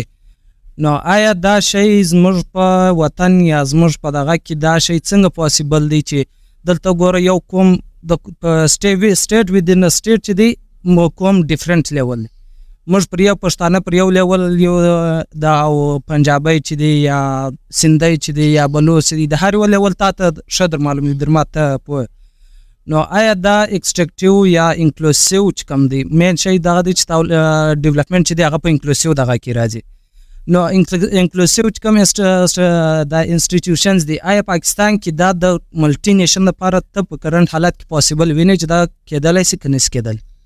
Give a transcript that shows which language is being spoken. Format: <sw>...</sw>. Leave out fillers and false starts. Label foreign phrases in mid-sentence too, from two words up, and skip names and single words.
<ps>نو آیا دا شی زموږ په وطن یا زموږ په دغه کې دا شی څنګه پاسیبل دی چې دلته ګوره یو قوم د</ps> <en>state within state</en> <ps>چې دی قوم</ps> <en>different level</en> <ps>دی، موږ پر یو پښتانه پر یو لیول یو دا پنجابی چې دی یا سندی چې دی یا بلوچ چې دی د هر یو لیول تا ته ښه در معلوم در ما ته پوه. نو آیا دا ایکسټرکټیو یا انکلوسیو چې کوم دی مین شی دغه دی چې ډیولپمنټ چې دی هغه په انکلوسیو دغه کې راځي. نو انکلوسیو چې کوم دا انسټیټیوشنز دی آیا پاکستان کې دا د ملټي نیشن لپاره ته په کرنټ حالت کې پاسیبل ویني چې دا کېدلی شي که نشي کېدلی؟</ps>